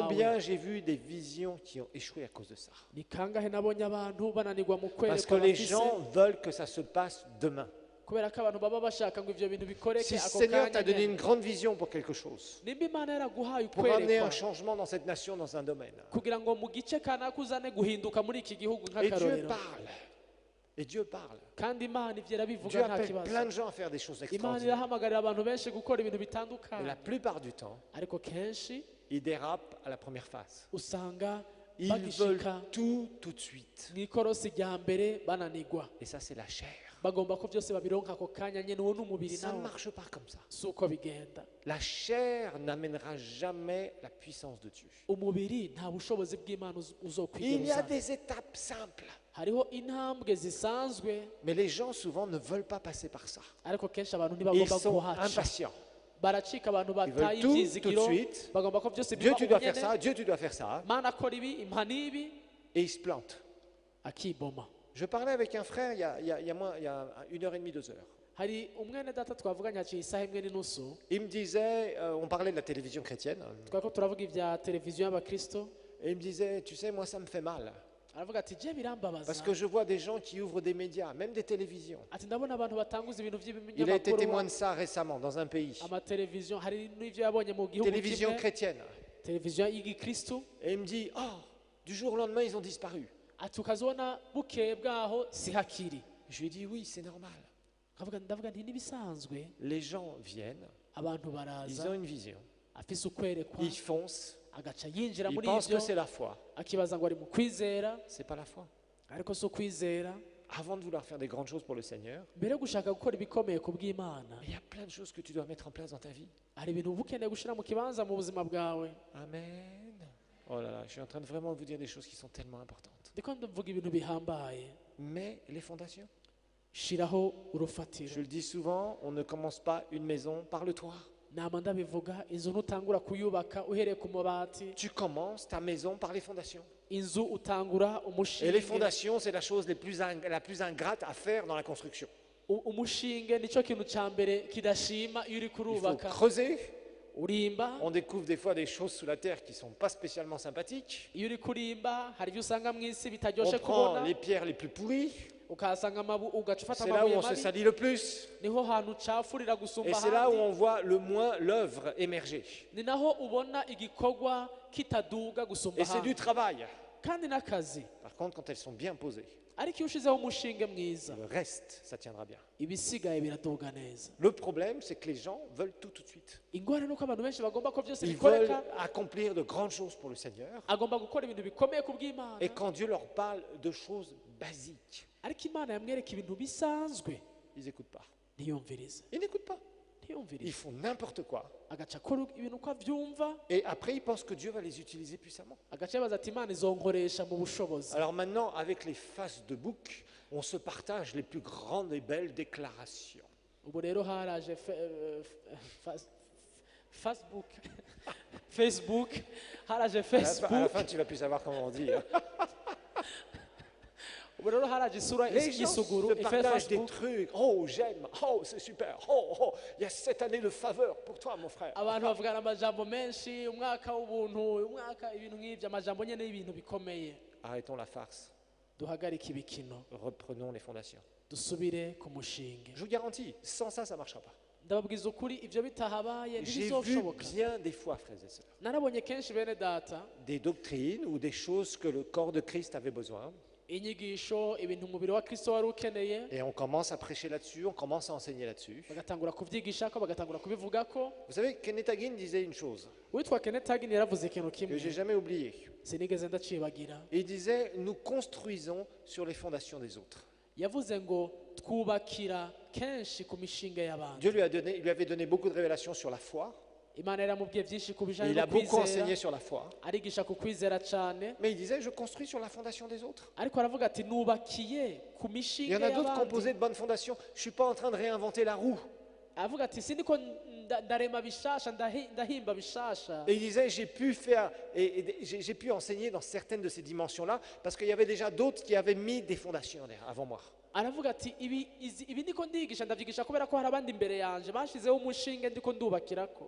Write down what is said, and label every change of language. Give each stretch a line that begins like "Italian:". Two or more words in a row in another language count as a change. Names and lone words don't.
French: Combien j'ai vu des visions qui ont échoué à cause de ça?
Rundi: ni kangahe nabonye abantu bananirwa mu
French: Parce que
Rundi: kwerekwa
French: les
Rundi: bafise
French: gens veulent que ça se passe demain.
Rundi: kubera ko abantu baba bashaka ngo ivyo bintu bikoreke
French: Si le
Rundi: ako
French: Seigneur t'a
Rundi: kanya
French: donné
Rundi: nyene.
French: une grande vision pour quelque chose,
Rundi: nimba imana yaraguhaye
French: pour amener
Rundi: ukwerekwa
French: un changement dans cette nation, dans un domaine,
Rundi: kugira ngo mu gice kanaka uzane guhinduka muri iki gihugu
French: et Dieu
Rundi: nk'akarorero
French: parle, et Dieu parle.
Rundi: kandi imana ivyo
French: Dieu
Rundi: irabivuga nta
French: appelle
Rundi: kibazo
French: plein de gens à faire des choses
Rundi: imana
French: extraordinaires.
Rundi: irahamagarira abantu benshi gukora ibintu
French: Mais
Rundi: bitandukanye
French: la plupart du temps,
Rundi: ariko kenshi
French: ils dérapent à la première phase.
Rundi: usanga
French: Ils veulent
Rundi: bagishika
French: tout de suite.
Rundi: mu ikorosi rya mbere bananirwa
French: Et ça, c'est la chair.
Rundi: bagomba ko byose babironka ako kanya nyene uwo n'umubiri
French: Ça ne
Rundi: nawo
French: marche pas comme ça.
Rundi: si uko bigenda
French: La chair n'amènera jamais la puissance de Dieu.
Rundi: umubiri nta bushobozi bw'imana
French: Il y a
Rundi: uzokwigeruza
French: des étapes simples,
Rundi: hariho intambwe zisanzwe
French: mais les gens souvent ne veulent pas passer par ça.
Rundi: ariko kenshi abantu
French: Ils
Rundi: ntibagomba
French: sont
Rundi: kuhaca
French: impatients.
Rundi: baracika abantu
French: Ils
Rundi: bataye
French: veulent tout de
Rundi: ibyizigiro
French: suite.
Rundi: bagomba ko byose
French: Dieu,
Rundi: biba
French: tu dois
Rundi: ubu
French: faire
Rundi: nyene
French: ça, Dieu, tu dois faire ça.
Rundi: mana akora ibi impa n'ibi
French: Et ils se plantent.
Rundi: akiboma
French: Je parlais avec un frère il y a 1h30, 2 heures.
Rundi: hari umwene data twavuganye haciye isaha imwe n'inusu
French: Il me disait, on parlait de la télévision chrétienne,
Rundi: twari ko turavuga ibya televiziyo y'abakristo
French: et il me disait, tu sais, moi ça me fait mal.
Rundi: aravuga ati je birambabaza
French: Parce que je vois des gens qui ouvrent des médias, même des télévisions.
Rundi: ati ndabona abantu batanguza ibintu
French: Il a été témoin
Rundi: by'ibinyamakuru
French: de ça récemment dans un pays.
Rundi: amateleviziyo hari n'ivyo yabonye mu gihugu
French: Télévision
Rundi: kimwe
French: chrétienne.
Rundi: televiziyo y'igikristo
French: Et il me dit, oh, du jour au lendemain, ils ont disparu.
Rundi: ati ukazibona bukeye bwaho si hakiri
French: Je lui ai dit, oui, c'est normal.
Rundi: ndavuga nti n'ibisanzwe
French: Les gens viennent,
Rundi: abantu
French: ils
Rundi: baraza
French: ont une vision,
Rundi: afise ukwerekwa
French: ils foncent,
Rundi: agaca yinjira
French: ils
Rundi: muri
French: pensent que
Rundi: ivyo
French: c'est la foi.
Rundi: akibaza ngo ari mu kwizera
French: C'est pas la foi.
Rundi: ariko si ukwizera
French: Avant de vouloir faire des grandes choses pour le Seigneur,
Rundi: mbere yo gushaka gukora ibikomeye ku bw'imana
French: il y a plein de choses que tu dois mettre en place dans ta vie.
Rundi: hari ibintu uba ukeneye gushyira mu kibanza mu buzima bwawe
French: Amen. Oh là là, je suis en train de vraiment vous dire des choses qui sont tellement importantes.
Rundi: ndiko ndavuga ibintu bihambaye
French: Mais les fondations,
Rundi: shiraho urufatiro
French: je le dis souvent, on ne commence pas une maison par le toit.
Rundi: nama ndabivuga inzu ntutangura kuyubaka uhereye ku mabati
French: Tu commences ta maison par les fondations.
Rundi: inzu utangura
French: Et les
Rundi: umushinge
French: fondations, c'est la chose la plus ingrate à faire dans la construction.
Rundi: umushinge nicyo kintu cya mbere kidashima iyo uri
French: Il faut
Rundi: kurubaka
French: creuser.
Rundi: urimba
French: On découvre des fois des choses sous la terre qui ne sont pas spécialement sympathiques.
Rundi: iyo uri kurimba hari ibyo usanga mu isi
French: On
Rundi: bitaryoshe
French: prend
Rundi: kubona
French: les pierres les plus pourries.
Rundi: ukahasanga ugaca ufata
French: C'est là où
Rundi: amabuye
French: on se
Rundi: mabi
French: salit le plus.
Rundi: niho hantu ucafurira
French: Et
Rundi: gusumba
French: c'est là où
Rundi: ahandi
French: on voit le moins l'œuvre émerger.
Rundi: ni naho ubona igikorwa kitaduga gusumba
French: Et c'est du
Rundi: ahandi
French: travail.
Rundi: kandi n'akazi
French: Par contre, quand elles sont bien posées,
Rundi: ariko iyo ushizeho umushinge mwiza
French: le reste, ça tiendra bien.
Rundi: ibisigaye biraduga neza
French: Le problème, c'est que les gens veulent tout de suite.
Rundi: ingorane ni uko abantu benshi bagomba ko byose
French: Ils veulent
Rundi: bikoreka
French: accomplir de grandes choses pour le Seigneur.
Rundi: agomba gukora ibintu bikomeye ku bw'imana
French: Et quand Dieu leur parle de choses basiques,
Rundi: ariko imana yamwereka ibintu bisanzwe
French: ils n'écoutent pas.
Rundi: ntiyumvirize
French: Ils n'écoutent pas. Ils
Rundi: ntiyumvirize
French: font n'importe quoi.
Rundi: agaca akora ibintu uko abyumva
French: Et après, ils pensent que Dieu va les utiliser puissamment.
Rundi: agaca yabaza ati imana izonkoresha mu bushobozi
French: Alors maintenant, avec les faces de bouc, on se partage les plus grandes et belles déclarations.
Rundi: ubu rero haraje facebook facebook haraje
French: À la facebook fin, tu vas plus savoir comment on dit. Hein.
Rundi: ubu rero haraje isura
French: Les gens
Rundi: y'isuguru
French: se partagent des Facebook trucs. Oh, j'aime. Oh, c'est super. Oh, oh, il y a cette année de faveur pour toi, mon frère.
Rundi: abantu bavugana amajambo menshi umwaka w'ubuntu umwaka ibintu nk'ibyo amajambo nyene y'ibintu bikomeye.
French: Arrêtons la farce.
Rundi: Duhagarike ibikino
French: Reprenons les fondations.
Rundi: dusubire ku mushinge.
French: Je vous garantis, sans ça, ça ne marchera pas.
Rundi: ndababwiza ukuri ivyo bitahabaye
French: J'ai vu
Rundi: ntibizoshoboka.
French: bien des fois, frères et sœurs,
Rundi: narabonye kenshi bene data
French: des doctrines ou des choses que le corps de Christ avait besoin.
Rundi: inyigisho ibintu umubiri wa Kristo wari ukeneye
French: Et on commence à prêcher là-dessus, on commence à enseigner là-dessus.
Rundi: bagatangura kuvyigishako bagatangura kubivugako.
French: Vous savez, Kenneth Hagin disait une chose
Rundi: witwa Kenneth Hagin yaravuze ikintu
French: que
Rundi: kimwe
French: j'ai jamais oublié.
Rundi: sinigeze ndacibagira.
French: Il disait, nous construisons sur les fondations des autres.
Rundi: yavuze ngo twubakira kenshi ku mishinga y'abantu.
French: Dieu il lui avait donné beaucoup de révélations sur la foi.
Rundi: imana yaramubwiye byinshi ku
French: Et
Rundi: bijanye
French: il
Rundi: no
French: a beaucoup
Rundi: kwizera
French: enseigné sur la foi.
Rundi: arigisha ku kwizera cane,
French: Mais il disait, je construis sur la fondation des autres.
Rundi: ariko aravuga ati nubakiye ku
French: Il y
Rundi: mishinga
French: en a d'autres qui ont posé
Rundi: y'abandi.
French: de bonnes fondations. Je ne suis pas en train de réinventer la roue.
Rundi: aravuga ati sindiko ndarema bishasha ndahimba bishasha.
French: Et il disait, j'ai pu faire, et j'ai pu enseigner dans certaines de ces dimensions-là, parce qu'il y avait déjà d'autres qui avaient mis des fondations avant moi.
Rundi: aravuga ati ibi ndiko ndigisha ndavyigisha kubera ko hari abandi imbere yanje bashizeho umushinge ndiko ndubakirako.